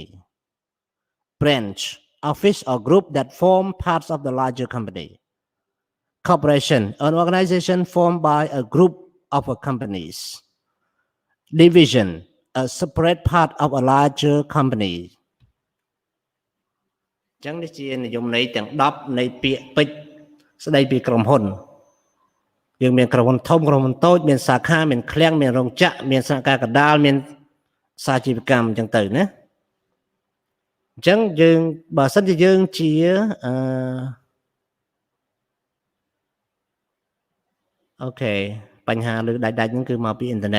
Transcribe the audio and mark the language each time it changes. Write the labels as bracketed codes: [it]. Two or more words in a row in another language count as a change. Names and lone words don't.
[en] Branch, office or group that form parts of the larger company. Corporation, an organization formed by a group of companies. Division, a separate part of a larger company. [km] ចឹងនេះជានិយមន័យទាំង10នៃពាក្យពេចន៍ស្ដីពីក្រុមហ៊ុនយើងមានក្រុមហ៊ុនធំក្រុមហ៊ុនតូចមានសាខាមានឃ្លាំងមានរោងចក្រមានសហការកណ្ដាលមានសាជីវកម្មអញ្ចឹងទៅណាអញ្ចឹងយើងបើសិនជាយើងជា okបញ្ហាលើដាច់ហ្នឹងគឺមកពីអ៊ីនធឺណិត